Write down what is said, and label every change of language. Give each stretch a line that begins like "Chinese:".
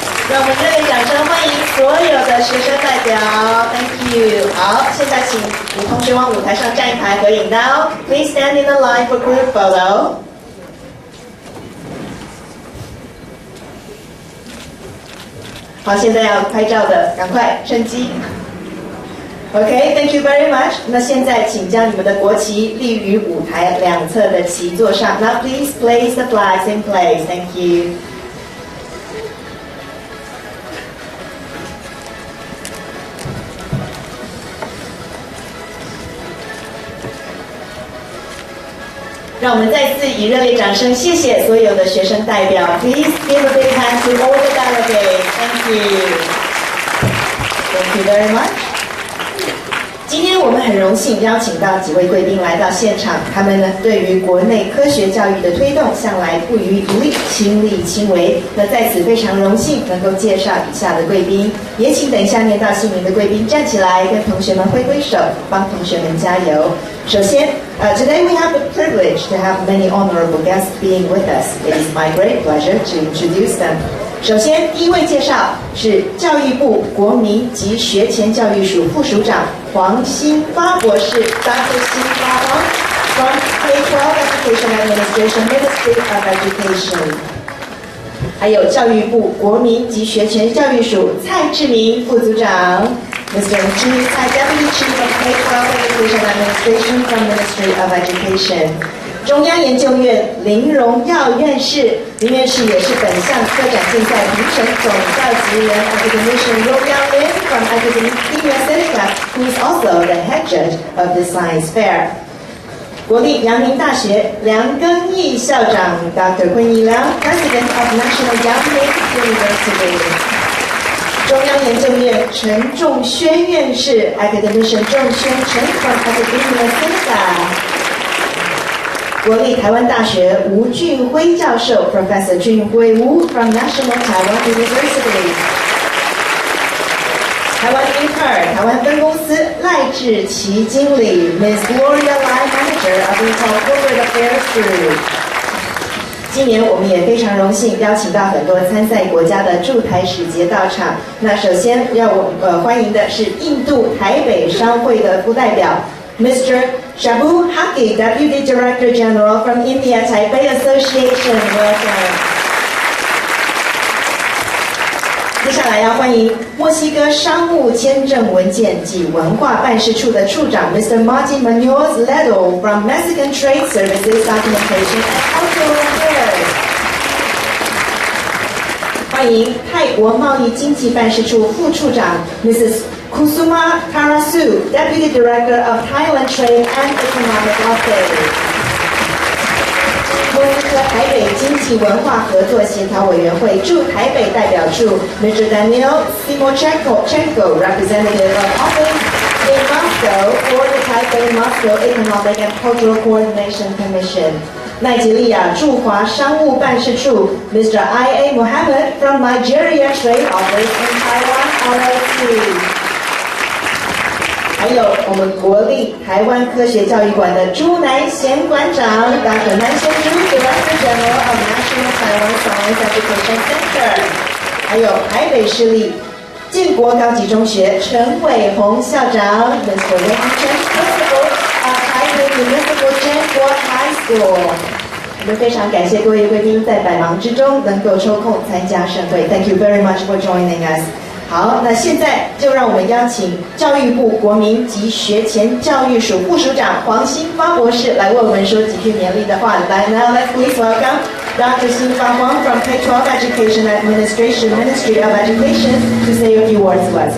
Chinese: 让我们热烈掌声欢迎所有的学生代表 ，
English: Thank you.
Chinese: 好，现在请女同学往舞台上站一排合影
English: Now, please stand in the line for group photo.
Chinese: 好，现在要拍照的，赶快趁机。
English: Okay, thank you very much.
Chinese: 那现在请将你们的国旗立于舞台两侧的旗座上。
English: Now please place the flags in place. Thank you.
Chinese: 让我们再次以热烈掌声谢谢所有的学生代表。
English: Please give a big hand to all the delegates. Thank you. Thank you very much.
Chinese: 今天我们很荣幸邀请到几位贵宾来到现场，他们呢对于国内科学教育的推动向来不遗余力，亲力亲为。那在此非常荣幸能够介绍以下的贵宾，也请等一下念到姓名的贵宾站起来，跟同学们挥挥手，帮同学们加油。首先，
English: today we have the privilege to have many honorable guests being with us. It is my great pleasure to introduce them.
Chinese: 首先，第一位介绍是教育部国民及学前教育署副署长黄欣发博士 ，Dr.
English: 欣发 from K-12 Education Administration Ministry of Education。
Chinese: 还有教育部国民及学前教育署蔡志明副组长 ，Mr.
English: Chu Cai, Deputy Chief of K-12 Education Administration from Ministry of Education。
Chinese: 中央研究院林荣耀院士，林院士也是本项科展竞赛评审总召集人
English: Academician Royal Lin from Academia Sinica, who is also the head judge of the science fair.
Chinese: 国立阳明大学梁賡义校长 Dr.
English: 昆义良 President of National Yangming University.
Chinese: 中央研究院陈仲瑄院士
English: Academician 仲瑄陈 from Academia Sinica.
Chinese: 国立台湾大学吴俊辉教授
English: Professor 俊辉 Wu from National Taiwan University.
Chinese: 台湾英特尔台湾分公司赖志奇经理
English: Miss Gloria Lai Manager of Intel Corporate Affairs Group.
Chinese: 今年我们也非常荣幸邀请到很多参赛国家的驻台使节到场。那首先要欢迎的是印度台北商会的副代表 Mr.
English: Shabu Haki, Deputy Director General from India Taipei Association. Welcome.
Chinese: 接下来要欢迎墨西哥商务签证文件及文化办事处的处长 Mr.
English: Martin Munoz Ledo from Mexican Trade Services Documentation and Cultural Affairs.
Chinese: 欢迎泰国贸易经济办事处副处长 Mrs.
English: Kusuma Tarasu, Deputy Director of Thailand Trade and Economic Affairs.
Chinese: 墨西哥台北经济文化合作协调委员会驻台北代表处 Mr.
English: Daniel Simochenko, Representative of Office in Moscow for the Taipei Moscow Economic and Cultural Coordination Commission.
Chinese: 奈及利亚驻华商务办事处 Mr.
English: I.A. Mohammed from Nigeria Trade Office in Taiwan LLC.
Chinese: 还有我们国立台湾科学教育馆的朱南贤馆长 Dr.
English: 南贤朱 Director General of National Taiwan Science Education Center.
Chinese: 还有台北市立建国高级中学陈伟宏校长 Mr.
English: Wayne Chen, Principal of Taipei Municipal Jianguo High School.
Chinese: 我们非常感谢各位贵宾在百忙之中能够抽空参加盛会。
English: Thank you very much for joining us.
Chinese: 好，那现在就让我们邀请教育部国民及学前教育署副署长黄新发博士来为我们说几句勉励的话。
English: 来 ，Now let's please welcome Dr. Xin Fa Huang from K-12 Education Administration Ministry of Education to say a few words to us.